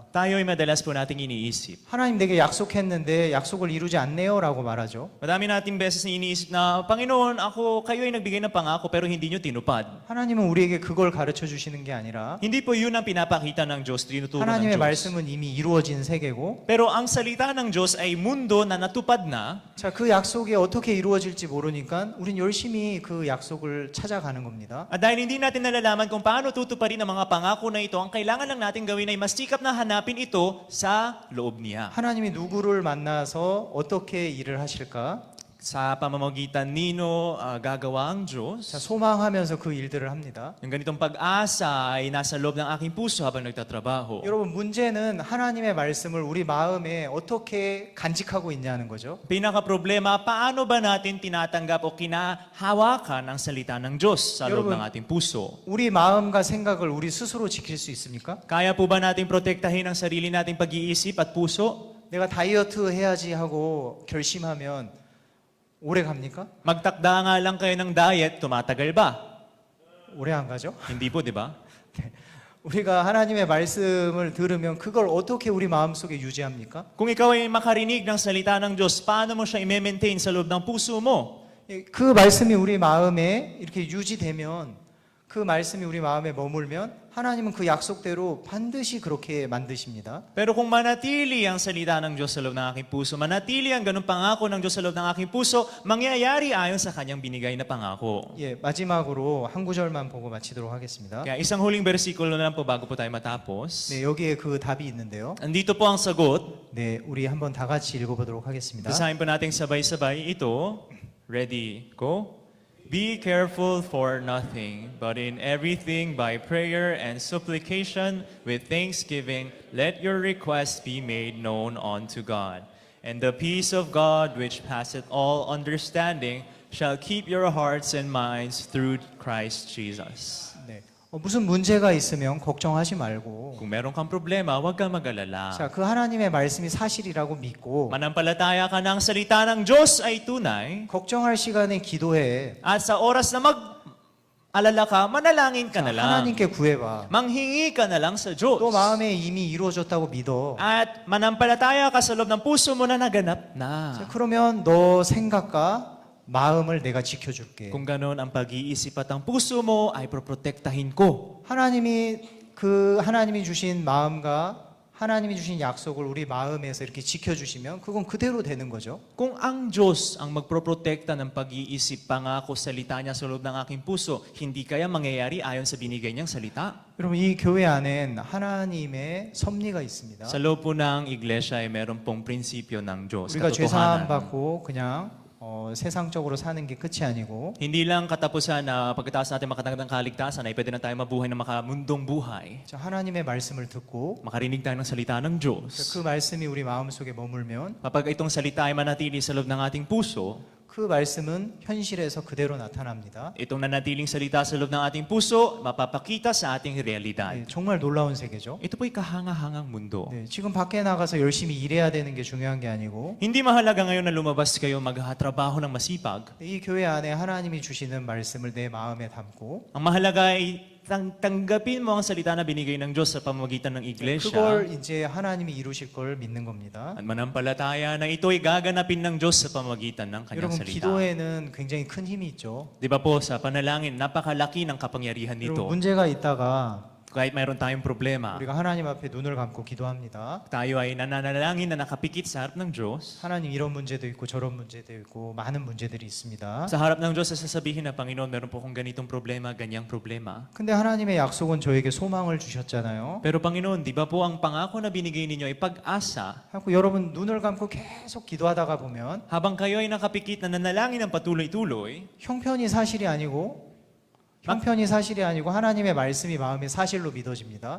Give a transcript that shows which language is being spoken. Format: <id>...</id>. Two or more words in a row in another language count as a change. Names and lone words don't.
<tl>Tayo ay madalas po nating iniisip.</tl> <ko>하나님 내게 약속했는데 약속을 이루지 않네요라고 말하죠.</ko> <tl>Madami nating beses na iniisip na, Panginoon, kayo ay nagbigay ng pangako pero hindi nyo tinupad.</tl> <ko>하나님은 우리에게 그걸 가르쳐 주시는 게 아니라</ko> <tl>Hindi po yun ang pinapakita ng Diyos, tinuturo ng</tl> <ko>하나님의</ko> <tl>Diyos.</tl> <ko>말씀은 이미 이루어진 세계고</ko> <tl>Pero ang salita ng Diyos ay mundo na natupad na.</tl> <ko>자, 그 약속이 어떻게 이루어질지 모르니까 우린 열심히 그 약속을 찾아가는 겁니다.</ko> <tl>At dahil hindi natin nalalaman kung paano tutuparin ang mga pangako na ito, ang kailangan lang natin gawin ay mas sikap na hanapin ito sa loob niya.</tl> <ko>하나님이 누구를 만나서 어떻게 일을 하실까?</ko> <tl>Sa pamamagitan nino gagawa ang Diyos.</tl> <ko>자, 소망하면서 그 일들을 합니다.</ko> <tl>Yung ganitong pag-asa ay nasa loob ng aking puso habang nagtatrabaho.</tl> <ko>여러분 문제는 하나님의 말씀을 우리 마음에 어떻게 간직하고 있냐는 거죠.</ko> <tl>Pinaka-problema, paano ba natin tinatanggap o kinahawakan ang salita ng Diyos sa loob Yun. ng ating puso?</tl> <ko>우리 마음과 생각을 우리 스스로 지킬 수 있습니까?</ko> <tl>Kaya po ba natin protektahin ang sarili nating pag-iisip at puso?</tl> <ko>내가 다이어트 해야지 하고 결심하면 오래 갑니까?</ko> <tl>Magtakda nga lang kayo ng diet, tumatagal ba?</tl> <ko>오래 안 가죠?</ko> <tl>Hindi po, di ba?</tl> <ko>우리가 하나님의 말씀을 들으면 그걸 어떻게 우리 마음속에 유지합니까?</ko> <tl>Kung ikaw ay makarinig ng salita ng Diyos, paano mo siya i-maintain sa loob ng puso mo?</tl> <ko>그 말씀이 우리 마음에 이렇게 유지되면 그 말씀이 우리 마음에 머물면 하나님은 그 약속대로 반드시 그렇게 만드십니다.</ko> <tl>Pero kung manatili ang salita ng Diyos sa loob ng aking puso, manatili ang ganung pangako ng Diyos sa loob ng aking puso, mangyayari ayon sa kanyang binigay na pangako.</tl> <ko>예, 마지막으로 한 구절만 보고 마치도록 하겠습니다.</ko> <tl>Kaya isang huling bersikulo na lang po bago po tayo matapos.</tl> <ko>네, 여기에 그 답이 있는데요.</ko> <tl>Andito po ang sagot.</tl> <ko>네, 우리 한번 다 같이 읽어보도록 하겠습니다.</ko> <tl>Basahin po natin sabay-sabay ito.</tl> <en>Ready, go. Be careful for nothing, but in everything by prayer and supplication with thanksgiving, let your requests be made known unto God. And the peace of God, which passeth all understanding, shall keep your hearts and minds through Christ Jesus.</en> <ko>네, 무슨 문제가 있으면 걱정하지 말고</ko> <tl>Kung meron kang problema, huwag kang mag-alala.</tl> <ko>자, 그 하나님의 말씀이 사실이라고 믿고</ko> <tl>Manampalataya ka ng salita ng Diyos ay tunay.</tl> <ko>걱정할 시간에 기도해.</ko> <tl>At sa oras na mag-alala ka, manalangin ka na lang.</tl> <ko>하나님께 구해봐.</ko> <tl>Manghingi ka na lang sa Diyos.</tl> <ko>또 마음에 이미 이루어졌다고 믿어.</ko> <tl>At manampalataya ka sa loob ng puso mo na naganap</tl> <ko>자,</ko> <tl>na.</tl> <ko>그러면 너 생각과 마음을 내가 지켜줄게.</ko> <tl>Kung ganon ang pag-iisip at ang puso mo ay proprotektahin ko.</tl> <ko>하나님이 주신 마음과 하나님이 주신 약속을 우리 마음에서 이렇게 지켜주시면 그건 그대로 되는 거죠.</ko> <tl>Kung ang Diyos ang magproprotekta ng pag-iisip, pangako, salita niya sa loob ng aking puso, hindi kaya mangyayari ayon sa binigay niyang salita.</tl> <ko>여러분 이 교회 안엔 하나님의 섭리가 있습니다.</ko> <tl>Sa loob po ng iglesia ay meron pong prinsipyo ng Diyos,</tl> <ko>우리가 죄사함</ko> <tl>katotohanan.</tl> <ko>받고 그냥 세상적으로 사는 게 끝이 아니고</ko> <tl>Hindi lang katapusan na pagkatapos natin makatanggap ng kaligtasan ay pwede na tayo mabuhay ng makamundong buhay.</tl> <ko>자, 하나님의 말씀을 듣고</ko> <tl>Makarinig tayo ng salita ng Diyos.</tl> <ko>그 말씀이 우리 마음속에 머물면</ko> <tl>Kapag itong salita ay manatili sa loob ng ating puso,</tl> <ko>그 말씀은 현실에서 그대로 나타납니다.</ko> <tl>itong nanatiling salita sa loob ng ating puso, mapapakita sa ating realidad.</tl> <ko>네, 정말 놀라운 세계죠.</ko> <tl>Ito po'y kahangahangang mundo.</tl> <ko>네, 지금 밖에 나가서 열심히 일해야 되는 게 중요한 게 아니고</ko> <tl>Hindi mahalaga ngayon na lumabas kayo maghatrabaho ng masipag.</tl> <ko>이 교회 안에 하나님이 주시는 말씀을 내 마음에 담고</ko> <tl>Ang mahalaga ay tanggapin mo ang salita na binigay ng Diyos sa pamamagitan ng iglesia.</tl> <ko>그걸 이제 하나님이 이루실 걸 믿는 겁니다.</ko> <tl>At manampalataya na ito'y gaganapin ng Diyos sa pamamagitan ng kanyang</tl> <ko>여러분</ko> <tl>salita.</tl> <ko>기도에는 굉장히 큰 힘이 있죠.</ko> <tl>Di ba po, sa panalangin, napakalaki ng kapangyarihan</tl> <ko>여러분</ko> <tl>nito.</tl> <ko>문제가 있다가</ko> <tl>Kahit mayroon tayong problema,</tl> <ko>우리가 하나님 앞에 눈을 감고 기도합니다.</ko> <tl>tayo ay nananalangin na nakapikit sa harap ng Diyos.</tl> <ko>하나님 이런 문제도 있고 저런 문제도 있고 많은 문제들이 있습니다.</ko> <tl>Sa harap ng Diyos, sasabihin na, Panginoon, meron po akong ganitong problema, ganyang problema.</tl> <ko>근데 하나님의 약속은 저에게 소망을 주셨잖아요.</ko> <tl>Pero Panginoon, di ba po ang pangako na binigay ninyo ay pag-asa?</tl> <ko>하고 여러분 눈을 감고 계속 기도하다가 보면</ko> <tl>Habang kayo ay nakapikit na nanalangin ng patuloy-tuloy,</tl> <ko>형편이 사실이 아니고 하나님의 말씀이 마음의 사실로 믿어집니다.</ko>